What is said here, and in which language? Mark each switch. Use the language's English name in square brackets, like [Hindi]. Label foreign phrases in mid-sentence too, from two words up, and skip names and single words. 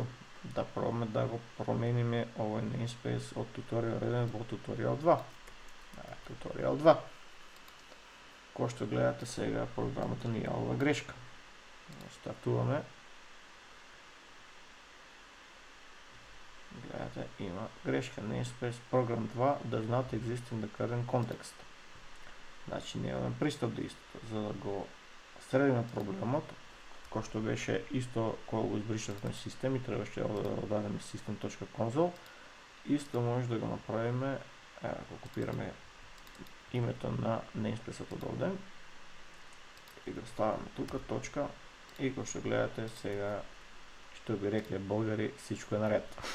[Macedonian] Да пробаме да го промениме овој namespace од туторијал 1 во туторијал 2. Туторијал 2. Кој што гледате сега, програмата ни јавува грешка. Стартуваме. Гледате, има грешка. [English] Namespace program 2 does not exist in the current context. [Macedonian] Значи немаме пристап до истото. За да го средиме проблемот, кој што беше исто кога го избришавме систем и требаше да дадеме system.console, исто може да го направиме, го копираме името на namespace-от од овде и го ставаме тука, точка, и кој што гледате сега, што би рекле българи, [Bulgarian] всичко е наред.